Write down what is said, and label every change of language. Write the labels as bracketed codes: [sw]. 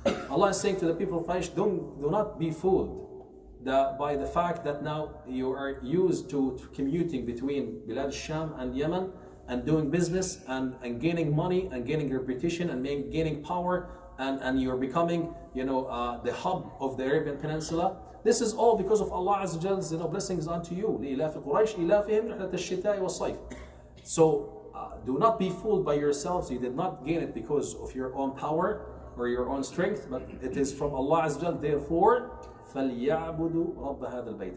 [en] Allah is saying to the people of Quraysh, do not be fooled by the fact that now you are used to commuting between Bilad al-Sham and Yemen and doing business and gaining money and gaining reputation and gaining power, and you're becoming the hub of the Arabian Peninsula. This is all because of Allah Azza wa Jall's blessings unto you. [ar] لإلاف قريش إلافهم رحلة الشتاء والصيف. [en] So do not be fooled by yourselves. You did not gain it because of your own power or your own strength, but it is from Allah Azza wa Jal. Therefore, [ar] فَلْيَعْبُدُوا رَبَّ هَذَا الْبَيْتِ.